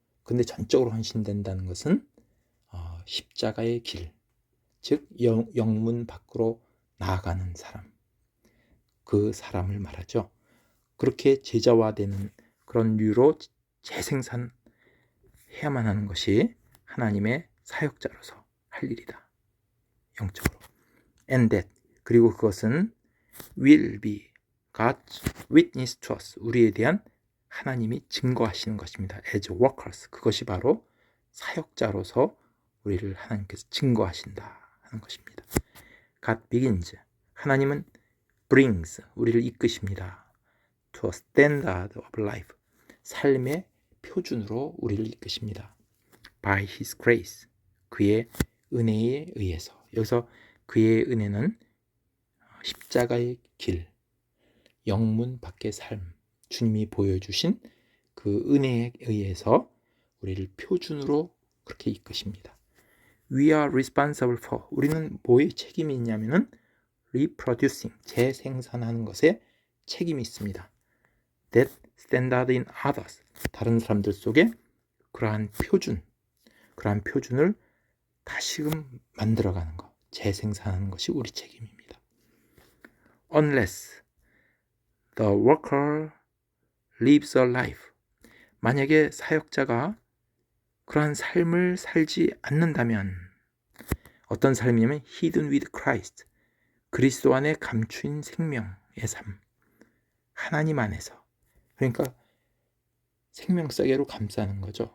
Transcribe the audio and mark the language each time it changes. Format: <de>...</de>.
<ko>근데 전적으로 헌신된다는 것은 십자가의 길, 즉 영문 밖으로 나아가는 사람, 그 사람을 말하죠. 그렇게 제자화되는 그런 류로 재생산해야만 하는 것이 하나님의 사역자로서 할 일이다. 영적으로.</ko> <en>And that,</en> <ko>그리고 그것은</ko> <en>will be God's witness to us,</en> <ko>우리에 대한 하나님이 증거하시는 것입니다.</ko> <en>As workers,</en> <ko>그것이 바로 사역자로서 우리를 하나님께서 증거하신다 하는 것입니다.</ko> <en>God begins,</en> <ko>하나님은 brings, 우리를 이끄십니다.</ko> <en>To a standard of life,</en> <ko>삶의 표준으로 우리를 이끄십니다.</ko> <en>By His grace,</en> <ko>그의 은혜에 의해서. 여기서 그의 은혜는 십자가의 길, 영문 밖의 삶, 주님이 보여주신 그 은혜에 의해서 우리를 표준으로 그렇게 이끄십니다.</ko> <en>We are responsible for,</en> <ko>우리는 뭐에 책임이 있냐면은 reproducing, 재생산하는 것에 책임이 있습니다.</ko> <en>That standard in others,</en> <ko>다른 사람들 속에 그러한 표준을 다시금 만들어가는 것, 재생산하는 것이 우리 책임입니다.</ko> <en>unless the worker lives a life.</en> <ko>만약에 사역자가 그러한 삶을 살지 않는다면 어떤 삶이냐면</ko> <en>hidden with Christ.</en> <ko>그리스도 안에 감추인 생명의 삶. 하나님 안에서. 그러니까 생명사계로 감싸는 거죠.</ko>